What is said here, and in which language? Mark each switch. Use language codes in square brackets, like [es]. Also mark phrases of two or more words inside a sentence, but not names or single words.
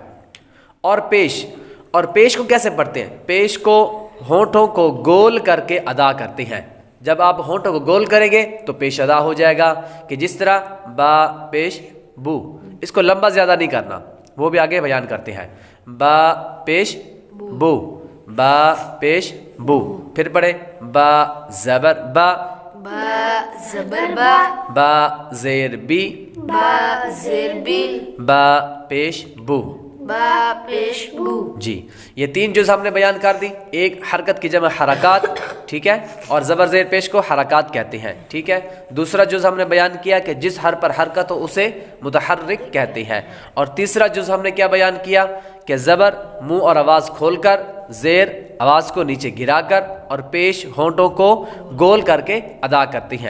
[ur] اور پیش کو کیسے پڑھتے ہیں؟ پیش کو ہونٹوں کو گول کر کے ادا کرتے ہیں۔ جب آپ ہونٹوں کو گول کریں گے تو پیش ادا ہو جائے گا، کہ جس طرح با پیش بو۔ اس کو لمبا زیادہ نہیں کرنا، وہ بھی آگے بیان کرتے ہیں۔ با پیش بو، با پیش بو۔ پھر پڑھے با زبر با، با زبر با، با زیر بی، با زیر بی، با پیش بو۔ با پیش بو۔ جی، یہ 3 جز ہم نے بیان کر دی۔ ایک حرکت کی جمع حرکات، ٹھیک ہے، اور زبر زیر پیش کو حرکات کہتے ہیں، ٹھیک ہے۔ دوسرا جز ہم نے بیان کیا کہ جس حرف پر حرکت ہو اسے متحرک کہتے ہیں۔ اور تیسرا جز ہم نے کیا بیان کیا کہ زبر منہ اور آواز کھول کر، زیر آواز کو نیچے گرا کر، اور پیش ہونٹوں کو گول کر کے ادا کرتے ہیں۔